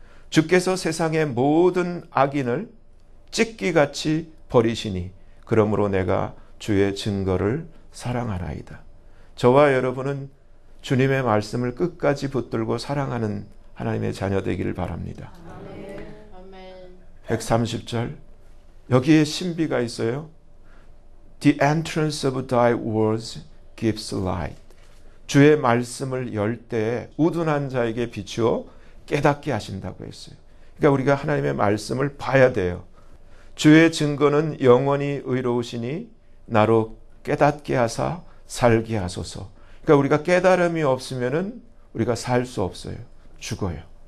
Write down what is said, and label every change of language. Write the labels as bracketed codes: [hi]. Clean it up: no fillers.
[ko] 주께서 세상의 모든 악인을 찢기같이 버리시니 그러므로 내가 주의 증거를 사랑하나이다. 저와 여러분은 주님의 말씀을 끝까지 붙들고 사랑하는 하나님의 자녀 되기를 바랍니다. 130절 여기에 신비가 있어요. [en] The entrance of thy words gives light. [ko] 주의 말씀을 열 때에 우둔한 자에게 비추어 깨닫게 하신다고 했어요. 그러니까 우리가 하나님의 말씀을 봐야 돼요. 주의 증거는 영원히 의로우시니 나로 깨닫게 하사 살게 하소서. 그러니까 우리가 깨달음이 없으면은 우리가 살 수 없어요. 죽어요.